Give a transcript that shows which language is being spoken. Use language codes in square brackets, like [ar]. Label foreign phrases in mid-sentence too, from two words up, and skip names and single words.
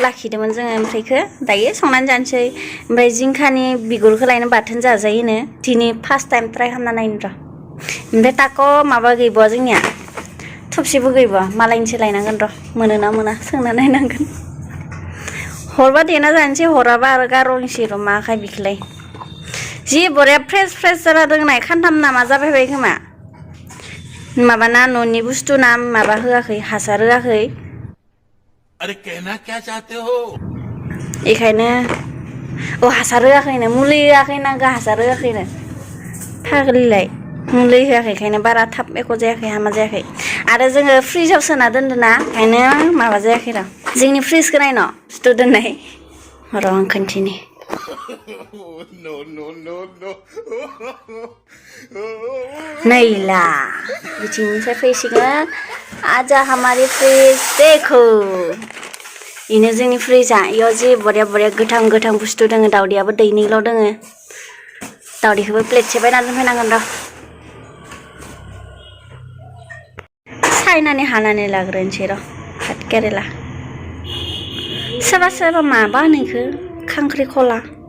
[brx] लाखिदोंमोन जोङो ओमफ्रायखो दायो संनानै जानोसै ओमफ्राय जिंखानि बिगुरखौ लायनो बाथोन जाजायोनो दिनै [en] first time try [brx] खालामना नायनो र' ओमफ्राय ताक' माबा गैबावा जोंनिया थबसिबो गैबावा मालायनिसो लायनांगोन र' मोनोना मोना सोंना नायनांगोन हरबा देना जानोसै हराबा आरो गार'नोसै र' मा आखाय बिखोलाय जि बरिया फ्रेस फ्रेस जाना दोंनाय खानथाम नामा जाबाय खोमा माबाना न'नि बुस्थु ना माबा होआखै हासार होआखै [hi] अरे कहना क्या चाहते हो [brx] बेखायनो हासार होआखैनो मुलि होआखैनो हासार होआखैनो फाग्लिलाय मुलि होआखै बेखायनो बारा थाब एख' जायाखै हामा जायाखै आरो जोङो फ्रिजाव सोना दोनदोंना ओंखायनो माबा जायाखै र' जोंनि फ्रिजखौ नायनो बुस्थु दोननाय र' आं खोन्थिनि [en] no no no no [brx] नैला बिथिंनिफ्राय फैसिगोन [hi] आजा हमारी फ्रिज देखो [brx] इनो जोंनि फ्रिजा इयाव जि बरिया बरिया गोथां गोथां बुस्थु दोङो दावदैयाबो दैनैल' दोङो दावदैखौबो प्लेटसे बायना दोनफैनांगोन र' सायनानै हानानै लाग्रोनोसै र' भात केरेला सोरबा सोरबा माबा होनो इखो खांख्रिखला